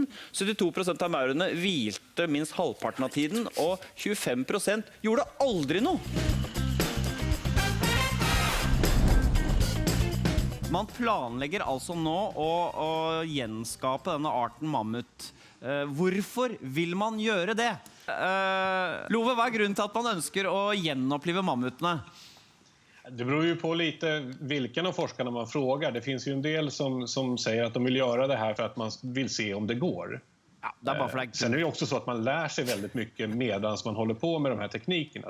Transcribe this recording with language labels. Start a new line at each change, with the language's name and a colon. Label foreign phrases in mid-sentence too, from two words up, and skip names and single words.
Norwegian: 72% av maurene hvilte minst halvparten av tiden, og 25% gjorde aldri noe. Man planlegger altså nå å gjenskape denne arten mammut. Hvorfor vil man gjøre det? Love, vad grunnen
Swedish: till att man önskar
Norwegian: å gjenopplive mammutene?
Swedish: Det beror ju på lite vilken av forskarna man frågar. Det finns ju en del som säger att de vill göra det här för att man vill se om det går. Ja, det bara för Sen är det ju också så att man lär sig väldigt mycket medan man håller på med de här teknikerna.